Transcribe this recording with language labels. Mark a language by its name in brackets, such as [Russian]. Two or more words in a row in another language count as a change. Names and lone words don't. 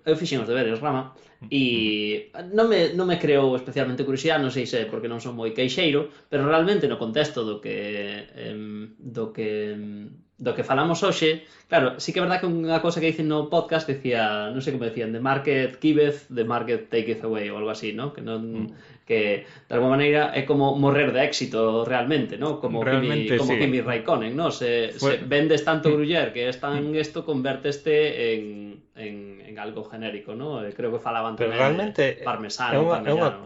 [Galician] Eu fixen os deberes, Rama, e non me creou especialmente curiosidade, non sei se porque non son moi queixeiro, pero realmente no contexto do que falamos hoxe, claro, sí que é verdad que unha cousa que dicen no podcast decía, non sei como decían, [English] the market giveth, the market taketh away, [Galician] ou algo así, ¿no? Que non que de alguma maneira é como morrer de éxito realmente, ¿no? Como Realmente, como sí. Kimi Raikkonen, ¿no? Se vendes tanto gruyer que es tan esto, converteste en algo genérico, ¿no? Creo que falaban Pero tamén realmente de parmesano, parmigiano.